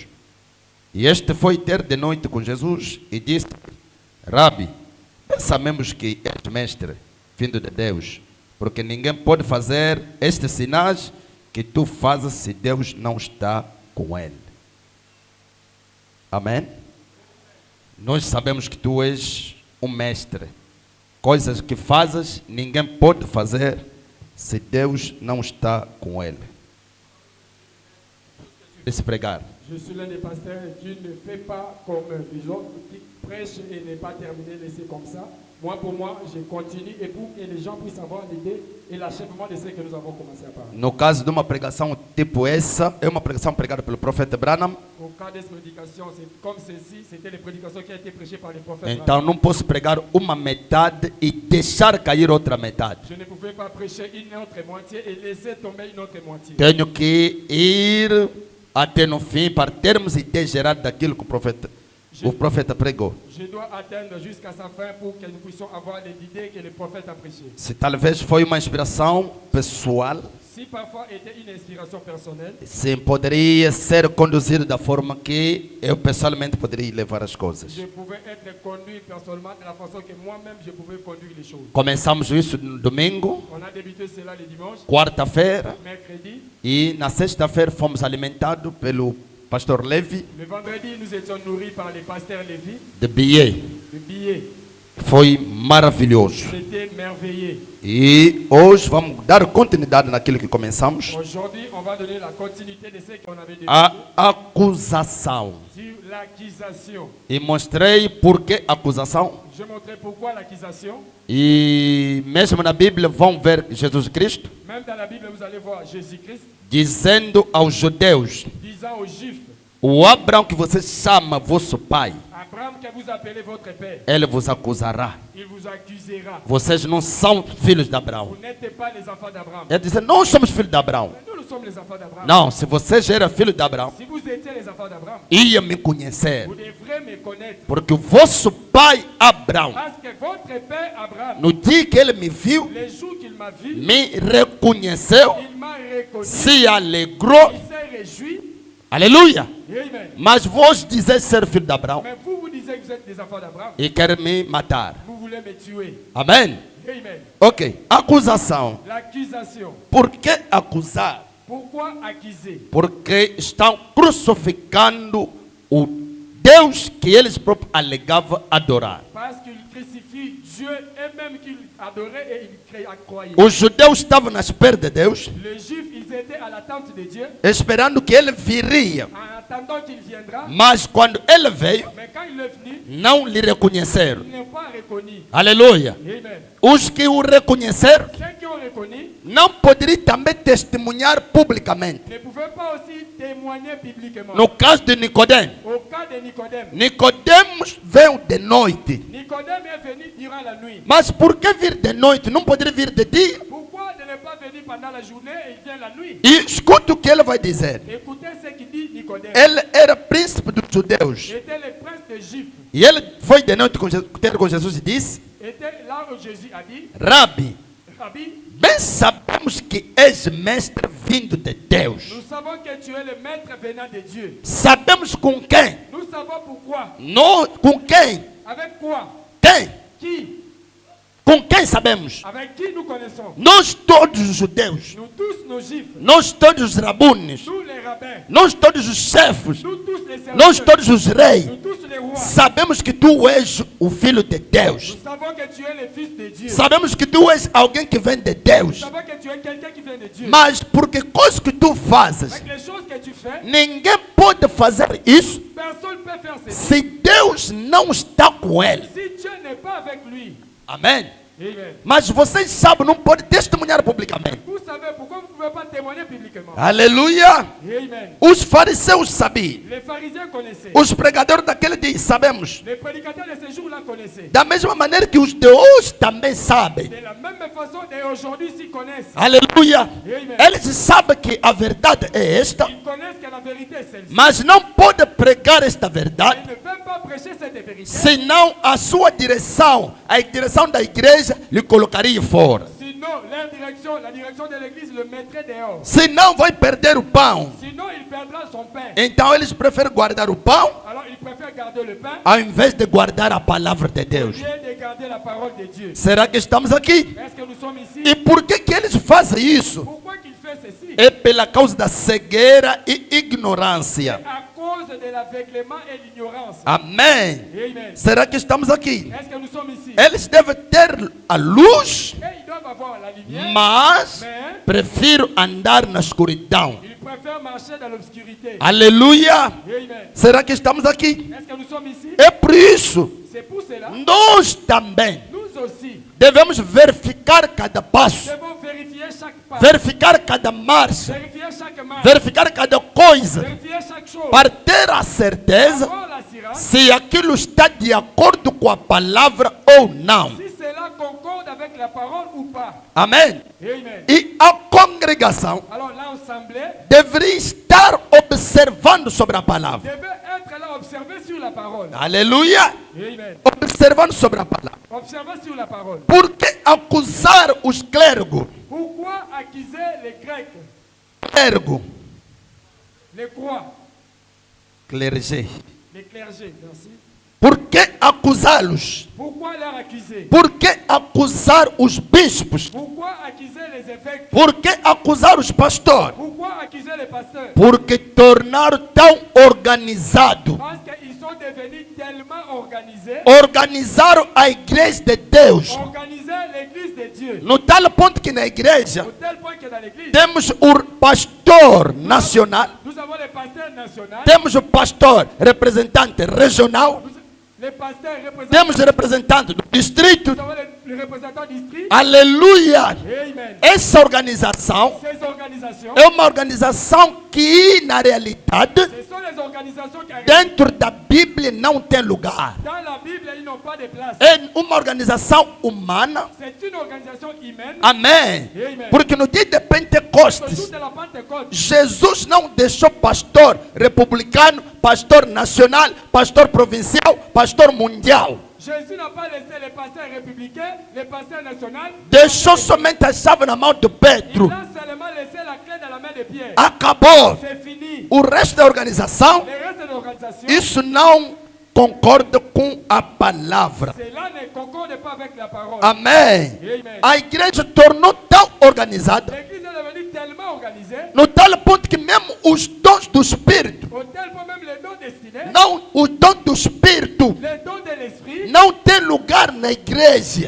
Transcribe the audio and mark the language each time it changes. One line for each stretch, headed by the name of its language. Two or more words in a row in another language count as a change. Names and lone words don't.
Portuguese: E este foi ter de noite com Jesus e disse: Rabi, sabemos que és mestre, vindo de Deus, porque ninguém pode fazer estes sinais que tu fazes se Deus não está com ele. Amém? Nós sabemos que tu és um mestre. Coisas que fazes, ninguém pode fazer se Deus não está com ele. Deixa pregar.
French: Je suis l'un des pasteurs et Dieu ne fait pas comme les autres qui prêchent et n'est pas terminé, laissé comme ça. Moi, pour moi, je continue et pour que les gens puissent avoir l'idée et l'achèvement de ce que nous avons commencé à parler.
Portuguese: No caso de uma pregação tipo essa, é uma pregação pregada pelo profeta Branham.
French: Au cas de cette prédication, c'est comme ceci, c'était les prédications qui ont été prêchées par les prophètes.
Portuguese: Então não posso pregar uma metade e deixar cair outra metade.
French: Je ne pouvais pas prêcher une autre moitié et laisser tomber une autre moitié.
Portuguese: Tenho que ir até no fim para termos ideia geral daquilo que o profeta pregou.
French: Je dois atteindre jusqu'à sa fin pour que nous puissions avoir l'idée que le prophète a prêché.
Portuguese: Se talvez foi uma inspiração pessoal,
French: Si parfois était une inspiration personnelle,
Portuguese: sim, poderia ser conduzido da forma que eu pessoalmente poderia levar as coisas.
French: je pouvais être conduit personnellement de la façon que moi-même je pouvais conduire les choses.
Portuguese: Começamos isso no domingo,
French: On a débuté cela le dimanche,
Portuguese: quarta-feira,
French: mercredi.
Portuguese: e na sexta-feira fomos alimentados pelo pastor Levi
French: Le vendredi, nous étions nourris par les pasteurs Lévi,
Portuguese: de Bié.
French: de billets.
Portuguese: Foi maravilhoso.
French: C'était merveilleux.
Portuguese: E hoje vamos dar continuidade naquilo que começamos.
French: Aujourd'hui, on va donner la continuité de ce qu'on avait débuté
Portuguese: A acusação.
French: sur l'accusation.
Portuguese: E mostrei por que acusação.
French: Je montrais pourquoi l'accusation.
Portuguese: E mesmo na Bíblia vão ver Jesus Cristo
French: Même dans la Bible, vous allez voir Jésus-Christ
Portuguese: dizendo aos judeus:
French: disant aux Juifs,
Portuguese: o Abraão que você chama vosso pai,
French: Abraham que vous appelez votre père,
Portuguese: ele vos acusará.
French: il vous accusera.
Portuguese: Vocês não são filhos de Abraão.
French: Vous n'êtes pas les enfants d'Abraham.
Portuguese: Ele diz: nós somos filhos de Abraão.
French: Mais nous sommes les enfants d'Abraham.
Portuguese: Não, se vocês eram filhos de Abraão,
French: Si vous étiez les enfants d'Abraham,
Portuguese: ia me conhecer.
French: vous devrez me connaître.
Portuguese: Porque o vosso pai Abraão,
French: Parce que votre père Abraham,
Portuguese: no dia que ele me viu,
French: les jours qu'il m'a vu,
Portuguese: me reconheceu,
French: il m'a reconnu.
Portuguese: se alegrou.
French: Il s'est réjoui.
Portuguese: Aleluia.
French: Amen.
Portuguese: Mas vós dizeis ser filho de Abraão
French: Mais vous, vous disiez que vous êtes des enfants d'Abraham.
Portuguese: e querem me matar.
French: Vous voulez me tuer.
Portuguese: Amém?
French: Amen.
Portuguese: Ok. Acusação.
French: L'accusation.
Portuguese: Por que acusar?
French: Pourquoi accuser?
Portuguese: Porque estão crucificando o Deus que eles próprios alegavam adorar.
French: Parce qu'ils crucifient Dieu et même qu'ils adoraient et ils croyaient.
Portuguese: Os judeus estavam na espera de Deus,
French: Les Juifs, ils étaient à l'attente de Dieu,
Portuguese: esperando que ele viria.
French: en attendant qu'il viendra.
Portuguese: Mas quando ele veio,
French: Mais quand il est venu,
Portuguese: não lhe reconheceram.
French: ils n'ont pas reconnu.
Portuguese: Aleluia.
French: Amen.
Portuguese: Os que o reconheceram
French: Ceux qui ont reconnu
Portuguese: não poderiam também testemunhar publicamente.
French: ne pouvaient pas aussi témoigner publiquement.
Portuguese: No caso de Nicodemo,
French: Au cas de Nicodème,
Portuguese: Nicodemos veio de noite.
French: Nicodème est venu durant la nuit.
Portuguese: Mas por que vir de noite? Não poderia vir de dia?
French: Pourquoi ne n'est pas venu pendant la journée et il vient la nuit?
Portuguese: E escuta o que ele vai dizer.
French: Écoutez ce qu'il dit Nicodème.
Portuguese: Ele era príncipe dos judeus.
French: Était le prince de Juifs.
Portuguese: E ele foi de noite ter com Jesus e disse:
French: Était là où Jésus a dit,
Portuguese: Rabi,
French: Rabbi,
Portuguese: bem sabemos que és mestre vindo de Deus.
French: nous savons que tu es le maître venant de Dieu.
Portuguese: Sabemos com quem?
French: Nous savons pourquoi.
Portuguese: Com quem?
French: Avec quoi?
Portuguese: Quem?
French: Qui?
Portuguese: Com quem sabemos?
French: Avec qui nous connaissons?
Portuguese: Nós todos os judeus.
French: Nous tous nos Juifs.
Portuguese: Nós todos os rabunes.
French: Nous les rabbins.
Portuguese: Nós todos os chefes.
French: Nous tous les
Portuguese: Nós
French: serviteurs.
Portuguese: todos os reis.
French: Nous tous les rois.
Portuguese: Sabemos que tu és o filho de Deus.
French: Nous savons que tu es le fils de Dieu.
Portuguese: Sabemos que tu és alguém que vem de
French: Nous
Portuguese: Deus.
French: savons que tu es quelqu'un qui vient de Dieu.
Portuguese: Mas porque coisas que tu fazes,
French: Avec les choses que tu fais,
Portuguese: ninguém pode fazer isso
French: personne ne peut faire ceci.
Portuguese: se Deus não está com ele.
French: Si Dieu n'est pas avec lui.
Portuguese: Amém?
French: Amen.
Portuguese: Mas vocês sabem, não pode testemunhar publicamente.
French: Vous savez pourquoi vous pouvez pas témoigner publiquement.
Portuguese: Aleluia.
French: Amen.
Portuguese: Os fariseus sabiam.
French: Les pharisiens connaissaient.
Portuguese: Os pregadores daquele dia sabemos.
French: Les prédicateurs de ce jour-là connaissaient.
Portuguese: Da mesma maneira que os de hoje também sabem.
French: De la même façon, et aujourd'hui s'y connaissent.
Portuguese: Aleluia.
French: Amen.
Portuguese: Eles sabem que a verdade é esta,
French: Ils connaissent que la vérité est celle-ci.
Portuguese: mas não pode pregar esta
French: Ils
Portuguese: verdade,
French: ne peuvent pas prêcher cette vérité.
Portuguese: senão a sua direção, a direção da igreja, lhe colocaria fora.
French: Sinon, leur direction, la direction de l'église le mettrait dehors.
Portuguese: Senão vai perder o pão.
French: Sinon, il perdra son pain.
Portuguese: Então eles preferem guardar o pão
French: Alors, il préfère garder le pain
Portuguese: ao invés de guardar a palavra de
French: au
Portuguese: Deus.
French: lieu de garder la parole de Dieu.
Portuguese: Será que estamos aqui?
French: Est-ce que nous sommes ici?
Portuguese: E por que eles fazem isso?
French: Pourquoi qu'il fait ceci?
Portuguese: É pela causa da cegueira e ignorância.
French: À cause de l'aveuglement et l'ignorance.
Portuguese: Amém.
French: Amen.
Portuguese: Será que estamos aqui?
French: Est-ce que nous sommes ici?
Portuguese: Eles devem ter a luz,
French: Et ils doivent avoir la lumière,
Portuguese: mas
French: mais
Portuguese: prefiro andar na escuridão.
French: ils préfèrent marcher dans l'obscurité.
Portuguese: Aleluia.
French: Amen.
Portuguese: Será que estamos aqui?
French: Est-ce que nous sommes ici?
Portuguese: É por isso,
French: C'est pour cela,
Portuguese: nós também
French: nous aussi,
Portuguese: devemos verificar cada passo,
French: devons vérifier chaque pas,
Portuguese: verificar cada marcha,
French: vérifier chaque marche,
Portuguese: verificar cada coisa,
French: vérifier chaque chose,
Portuguese: para ter a certeza
French: avoir l'assurance
Portuguese: se aquilo está de acordo com a palavra ou não.
French: si cela concorde avec la parole ou pas.
Portuguese: Amém?
French: Amen.
Portuguese: E a congregação
French: Alors l'assemblée
Portuguese: deveria estar observando sobre a palavra.
French: devait être là, observer sur la parole.
Portuguese: Aleluia!
French: Amen.
Portuguese: Observando sobre a palavra.
French: Observer sur la parole.
Portuguese: Por que acusar os clérigos?
French: Pourquoi accuser les Grecs,
Portuguese: Clérigo,
French: les croix, clergé. les clergés, merci.
Portuguese: Por que acusá-los?
French: Pourquoi leur accuser?
Portuguese: Por que acusar os bispos?
French: Pourquoi accuser les évêques?
Portuguese: Por que acusar os pastores?
French: Pourquoi accuser les pasteurs?
Portuguese: Porque tornaram tão organizado.
French: Parce qu'ils sont devenus tellement organisés,
Portuguese: Organizaram a igreja de Deus.
French: organiser l'église de Dieu.
Portuguese: No tal ponto que na igreja
French: Au tel point que dans l'église,
Portuguese: temos o pastor nacional,
French: nous avons les pasteurs nationaux,
Portuguese: temos o pastor representante regional,
French: les pasteurs
Portuguese: temos
French: représentants,
Portuguese: o representante do distrito.
French: nous avons les représentants districts.
Portuguese: Aleluia!
French: Amen.
Portuguese: Essa organização
French: Ces organisations,
Portuguese: é uma organização que, na realidade,
French: ce sont les organisations qui arrivent.
Portuguese: dentro da Bíblia não tem lugar.
French: Dans la Bible, ils n'ont pas de place.
Portuguese: É uma organização humana.
French: C'est une organisation humaine.
Portuguese: Amém.
French: Amen.
Portuguese: Porque no dia de
French: Le jour
Portuguese: Pentecostes,
French: de la Pentecôte,
Portuguese: Jesus não deixou pastor republicano, pastor nacional, pastor provincial, pastor mundial.
French: Jésus n'a pas laissé les pasteurs républicains, les pasteurs nationaux.
Portuguese: Deixou somente a chave na mão de
French: Il
Portuguese: Pedro.
French: a seulement laissé la clé dans la main de Pierre.
Portuguese: Acabou.
French: C'est fini.
Portuguese: O resto da organização,
French: Le reste de l'organisation,
Portuguese: isso não concorda com a palavra.
French: cela ne concorde pas avec la parole.
Portuguese: Amém.
French: Amen.
Portuguese: A igreja tornou tão organizada,
French: L'église est devenue tellement organisée,
Portuguese: no tal ponto que mesmo os dons do Espírito,
French: au tel point même les dons destinés,
Portuguese: não, os dons do Espírito
French: les dons de l'esprit,
Portuguese: não tem lugar na igreja.